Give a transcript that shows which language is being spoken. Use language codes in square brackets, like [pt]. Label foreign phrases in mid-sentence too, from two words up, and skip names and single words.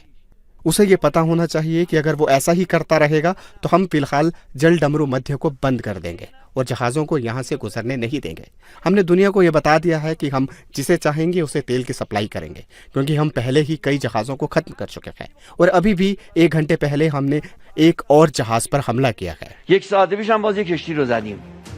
[hi] उसे ये पता होना चाहिए कि अगर वो ऐसा ही करता रहेगा तो हम फिलहाल जल डमरू मध्य को बंद कर देंगे और जहाज़ों को यहाँ से गुजरने नहीं देंगे। हमने दुनिया को ये बता दिया है कि हम जिसे चाहेंगे उसे तेल की सप्लाई करेंगे, क्योंकि हम पहले ही कई जहाज़ों को खत्म कर चुके हैं और अभी भी 1 घंटे पहले हमने एक और जहाज़ पर हमला किया है। [fa] 1 ساعت پیش هم باز یک کشتی رو زدیم.